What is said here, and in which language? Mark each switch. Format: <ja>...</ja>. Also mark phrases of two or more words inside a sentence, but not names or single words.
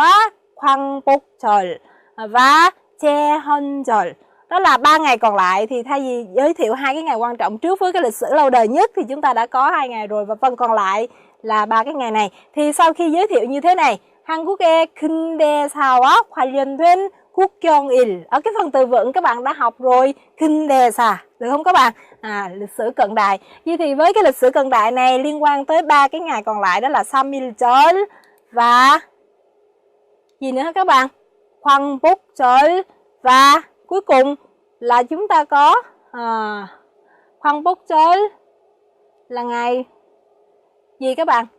<ko>삼일절과 Khoangbookjeol và Cheonjeol.</ko> <vi>Đó là 3 ngày còn lại. Thì thay vì giới thiệu 2 cái ngày quan trọng trước với cái lịch sử lâu đời nhất thì chúng ta đã có 2 ngày rồi, và phần còn lại là 3 cái ngày này. Thì sau khi giới thiệu như thế này,</vi> <ko>한국의 근대사와 관련된 국경일,</ko> <vi>ở cái phần từ vựng các bạn đã học rồi, 근대사, được không các bạn? Lịch sử cận đại. Vậy thì với cái lịch sử cận đại này liên quan tới 3 cái ngày còn lại, đó là 삼일절 và gì nữa các bạn? Khoangbookjeol, và cuối cùng là chúng ta có Khoangbookjeol là ngày gì các bạn?</vi>